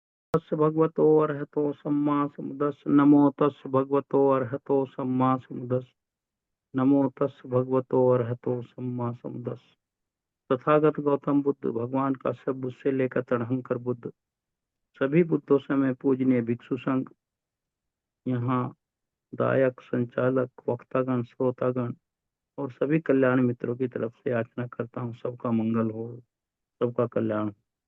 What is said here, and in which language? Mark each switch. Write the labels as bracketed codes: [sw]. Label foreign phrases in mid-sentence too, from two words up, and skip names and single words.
[pi] तस् भगवतो अर्हतो सम्मा समुदस् नमो तस् भगवतो अर्हतो सम्मा समुदस् नमो तस् भगवतो अर्हतो सम्मा समुदस्। [hi] तथागत गौतम बुद्ध भगवान का सब बुद्ध से लेकर तड़हंकर बुद्ध सभी बुद्धों से मैं पूजनीय भिक्षु संघ यहाँ दायक संचालक वक्तागण श्रोतागण और सभी कल्याण मित्रों की तरफ से याचना करता हूँ, सबका मंगल हो, सबका कल्याण हो।